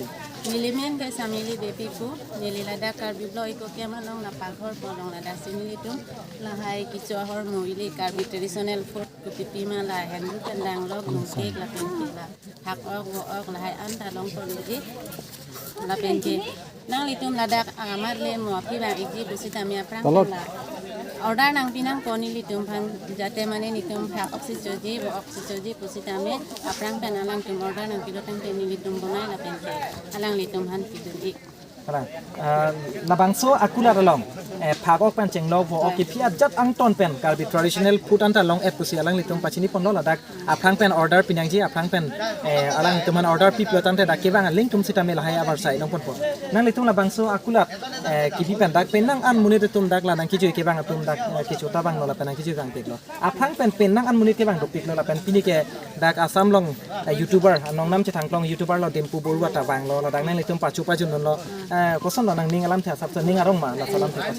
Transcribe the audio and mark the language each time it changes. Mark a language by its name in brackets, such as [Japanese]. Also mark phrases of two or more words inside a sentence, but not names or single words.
[Karbi] nilimen ke samili bepiku nililada karbi blo iko kemalong na paghor polong lada sinilitum lahai kicohor moili karbi [English] traditional food [Karbi] kupipima la hendu tendang log musik la penkila hak ok lahai anta long poliji la penke nang litum lada amat le mo piba iji busita mia prang la order nang pinang koni litum phan jate mane nitum pha oxygen pusitame aprang penalang tum order nang pilotang teni litum bonai la penke alang litum han piduri labangso akula along phagok pan chenglok bo okipia jat angton pen karbi [English] traditional food [Karbi] anta long et pusi alang litum pachini ponlo ladak aprang pen order pinangji aprang pen alang tuman order pi pilotante dak kevang link tum sitame lahai abar sai nong ponpo nang litum labangso akula kibi pen dak penang an munit tum dak lanang kiju kevang tum dak kichu tabang lola penang kiju gang teklo aprang pen penang an munit kevang dok piklo la pen pinike dak asam long youtuber anong nam che thangklong youtuber lo Dimpu Baruah tabang lo dak nang litum pachu pajun lo koson nang ning alam thia sabsa ning arong ma la salam thia